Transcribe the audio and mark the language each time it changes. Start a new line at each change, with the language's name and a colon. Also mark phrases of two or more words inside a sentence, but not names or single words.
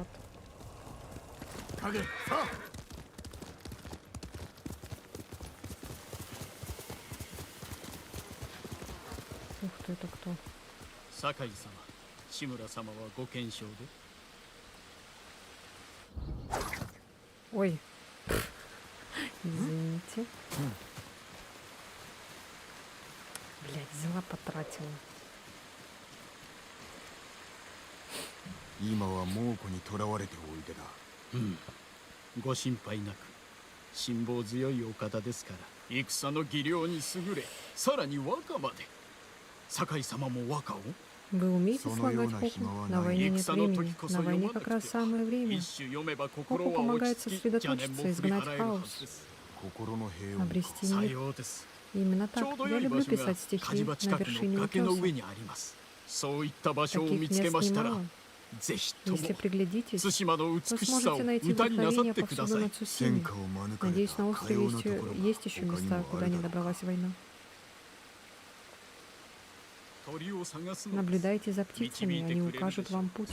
Japanese: 影、さあ。
Russian: Ух ты, это кто?
Japanese: 酒井様、志村様はご健勝で。
Russian: Ой. Извините. Блядь, взяла, потратила.
Japanese: 今は猛虎に囚われておいでだ。うん。ご心配なく。辛抱強いお方ですから。戦の技量に優れ、さらに和歌まで。酒井様も和歌を。
Russian: Вы умеете слагать хоку? На войне нет времени. На войне как раз самое время. Хоку помогает сосредоточиться, изгнать хаос,
Japanese: 心の平穏。
Russian: обрести
Japanese: さ
Russian: мир.
Japanese: ようです。
Russian: Именно
Japanese: ちょ
Russian: так.
Japanese: うど
Russian: Я
Japanese: 良い
Russian: люблю
Japanese: 場所が
Russian: писать
Japanese: 火
Russian: стихи
Japanese: 事場
Russian: на
Japanese: 近くの
Russian: вершине
Japanese: 崖の
Russian: утеса.
Japanese: 上にあります。そういった場所を
Russian: Таких
Japanese: 見つけ
Russian: мест
Japanese: ましたら、
Russian: немало.
Japanese: ぜひとも
Russian: Если приглядитесь,
Japanese: 対馬の
Russian: то
Japanese: 美しさを
Russian: сможете найти
Japanese: 歌になさっ
Russian: вдохновение
Japanese: てくだ
Russian: повсюду
Japanese: さい
Russian: на。
Japanese: 戦
Russian: Цусиме.
Japanese: 火を免れ
Russian: Надеюсь,
Japanese: た
Russian: на
Japanese: か
Russian: острове
Japanese: ようなところが
Russian: есть еще
Japanese: 他に
Russian: места,
Japanese: もあ
Russian: куда
Japanese: る
Russian: не
Japanese: だろう。
Russian: добралась война.
Japanese: 鳥を探すのです。
Russian: Наблюдайте за птицами, они укажут вам путь.